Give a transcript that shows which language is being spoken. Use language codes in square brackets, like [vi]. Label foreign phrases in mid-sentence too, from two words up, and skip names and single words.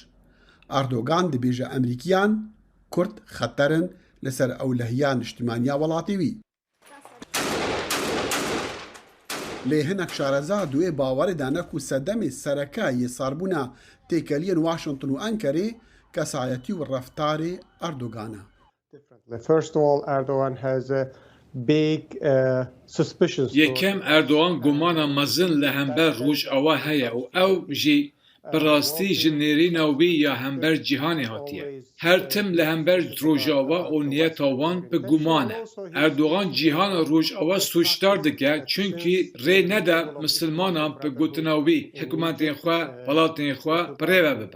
[ku] Erdogan dibêje Emerîkiyan Kurd xeterin li ser ewlehiya niştimaniya welatê wî. Lê hinek şarezad wê bawerê dane ku sedemê serekayê sarbûna têkeliyên Washington û Enkerê kesayetî û reftarê Erdogan e. [en] First of all, Erdogan has a big suspicions. [ku] Yekem Erdogan gumana mezin li hember Rojava heye û ew jî bi rastî ji nêrîna wî ya hember cîhanê hatiye. Her tim li hember Rojava û niyeta wan bi guman e. Erdogan cîhana Rojava suçdar dike çünkü rê nede misilmanan bi gotina wî hikûmetên xwe, welatên xwe birêve bibe.